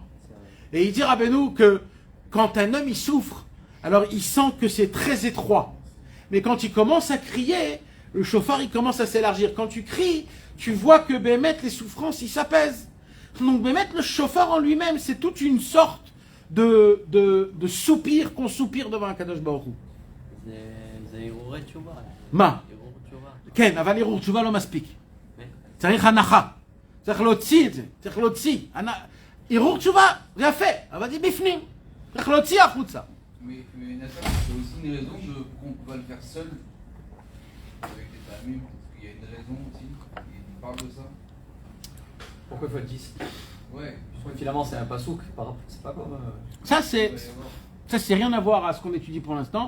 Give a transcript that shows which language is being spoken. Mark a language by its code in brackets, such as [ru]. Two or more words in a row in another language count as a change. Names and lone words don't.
[fr] Et il dit, Rabbeinu, que quand un homme, il souffre, alors il sent que c'est très étroit. Mais quand il commence à crier, le shofar, il commence à s'élargir. Quand tu cries, tu vois que Bémet, les souffrances, ils s'apaisent. Donc Bémet, le shofar en lui-même, c'est toute une sorte de soupir qu'on soupire devant un Kadosh Baruch Hu. [he] זה הרהורי תשובה. מה? הרהור תשובה. כן, אבל ערעור תשובה לא מספיק. צריך הנחה. צריך להוציא את זה. צריך להוציא. ערעור תשובה, זה יפה, אבל זה בפנים. צריך להוציא החוצה. [fr] Mais Nathan, c'est aussi une raison qu'on va le faire seul avec les familles, parce qu'il y a une raison aussi, il parle de ça. Pourquoi il faut être 10? Ouais. Parce que finalement, c'est un pasouk, c'est pas comme. Ça, c'est rien à voir à ce qu'on étudie pour l'instant.